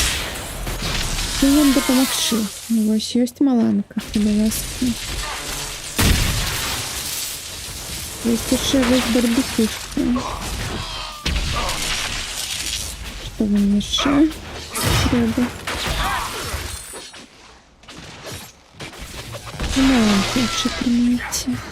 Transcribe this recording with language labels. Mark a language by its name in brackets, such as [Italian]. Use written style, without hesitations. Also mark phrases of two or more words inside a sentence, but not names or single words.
[Ukrainian] Чим вам допомогти? Ось є маланка, будь ласка. [Russian] Есть еще весь барбекюшка. Что вам еще треба? Маланку лучше примите.